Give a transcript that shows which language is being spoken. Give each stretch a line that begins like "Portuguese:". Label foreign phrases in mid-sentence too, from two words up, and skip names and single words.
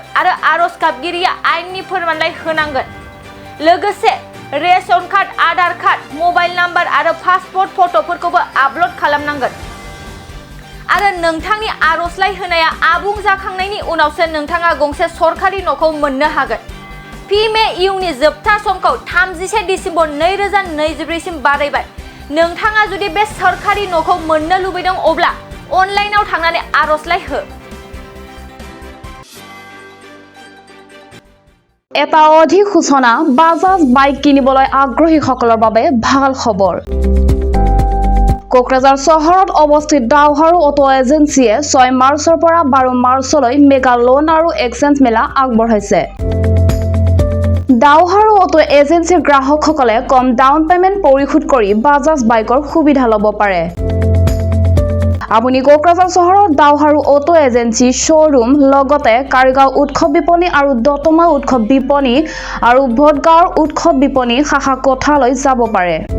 Bodo: आरो आर'ज गाबगिरिया आयेननि फोरमानलाइ होनांगोन लोगोसे
English: ration card Aadhaar card mobile number
Bodo: आरो पासपोर्ट फट'फोरखौबो आपल'ड खालामनांगोन आरो नोंथांनि आर'जलाइ होनाया आबुं जाखांनायनि उनावसो नोंथाङा गंसे सरकारि न'खौ मोननो हागोन PMEUनि जोबथा समखौ 31 डिसेम्बर 2024 सिम बारायबाय नोंथाङा जुदि बे सरकारि न'खौ मोननो लुबैदों अब्ला अनलाइनाव थांनानै आर'जलाइ हो
Assamese: এটা অধিক সূচনা বাজাজ বাইক কিনিবলৈ আগ্ৰহীসকলৰ বাবে ভাল খবৰ কোকৰাঝাৰ চহৰত অৱস্থিত ডাউহাৰু অটো এজেন্সিয়ে 6 মাৰ্চৰ পৰা 12 মাৰ্চলৈ
English: mega loan
Assamese: আৰু এক্সচেঞ্জ মেলা আগবঢ়াইছে ডাউহাৰু অটো এজেন্সিৰ গ্ৰাহকসকলে কম
English: down payment
Assamese: পৰিশোধ কৰি বাজাজ বাইকৰ সুবিধা ল'ব পাৰে আপুনি কোকৰাঝাৰ চহৰত ডাউহাৰু অটো এজেন্সি শ্ব'ৰুম লগতে কাৰিগাঁও উৎসৱ বিপণী আৰু দতমা উৎসৱ বিপণী আৰু ভোটগাঁৱৰ উৎসৱ বিপণী শাখা কোঠালৈ যাব পাৰে